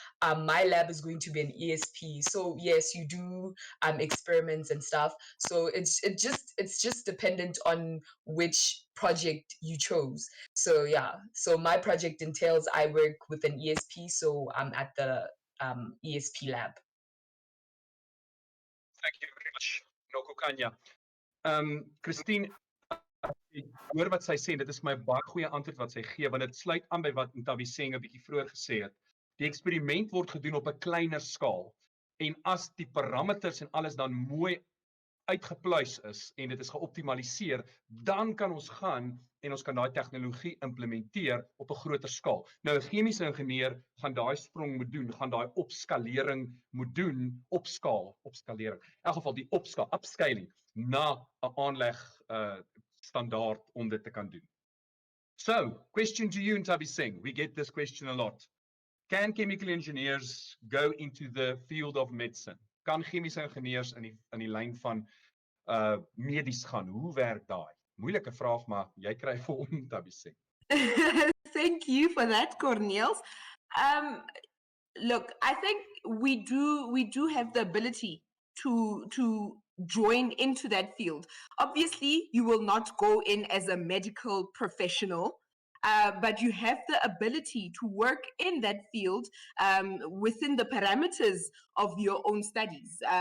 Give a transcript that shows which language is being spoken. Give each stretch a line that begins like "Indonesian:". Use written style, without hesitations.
English: My lab is going to be an ESP. So yes, you do experiments and stuff. So it's just dependent on which project you chose. So yeah, so my project entails I work with an ESP, so I'm at the ESP lab. Thank you very much, Nokukanya.
Afrikaans: Christine, ek hoor wat sy sê, dit is my baie goeie antwoord wat sy gee, want dit sluit aan by wat Ntabi Seng 'n bietjie vroeër gesê het. Die eksperiment word gedoen op 'n kleiner skaal, en as die parameters en alles dan mooi uitgepluis is en dit is geoptimaliseer, dan kan ons gaan en ons kan daai tegnologie implementeer op 'n groter skaal. Nou 'n chemiese ingenieur gaan daai sprong moet doen, gaan daai opskalering moet doen, opskalering. In elk geval die upscaling na 'n aanleg standaard om dit te kan doen.
English: So, question to you, Ntabi Seng. We get this question a lot. Can chemical engineers go into the field of medicine?
Afrikaans: Kan chemiese ingenieurs in die lyn van medies gaan? Hoe werk daai? Moeilike vraag, maar jy kry vir hom, Ntabi Seng.
English: Thank you for that, Corneels. Look, I think we do have the ability to join into that field. Obviously, you will not go in as a medical professional, but you have the ability to work in that field within the parameters of your own studies.